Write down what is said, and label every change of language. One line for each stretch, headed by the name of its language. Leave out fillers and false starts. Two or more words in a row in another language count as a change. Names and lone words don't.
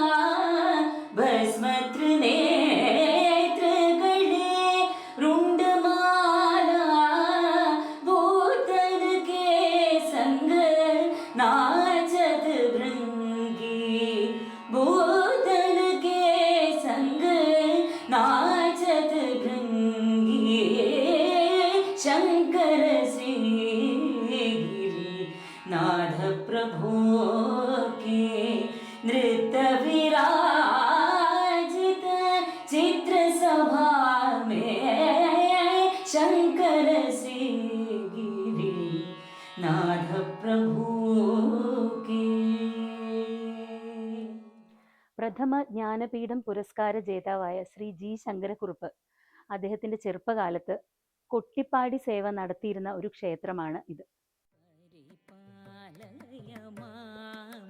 Hindi: भस्मतृनेत्रकले रुण्डमाला भूतन के संग नाचत भृंगी ഭൂതന കേ സംഗ नाचत भृंगी शंकर श्री नाथ प्रभु के नृत्य विराजित चित्र सभा में शंकर श्री नाथ प्रभु के.
Malayalam: പ്രഥമ ജ്ഞാനപീഠം പുരസ്കാര ജേതാവായ ശ്രീ ജി ശങ്കരക്കുറുപ്പ് അദ്ദേഹത്തിന്റെ ചെറുപ്പകാലത്ത് കൊട്ടിപ്പാടി സേവ നടത്തിയിരുന്ന ഒരു ക്ഷേത്രമാണ് ഇത്.
Sanskrit: പരിപാലയ മാം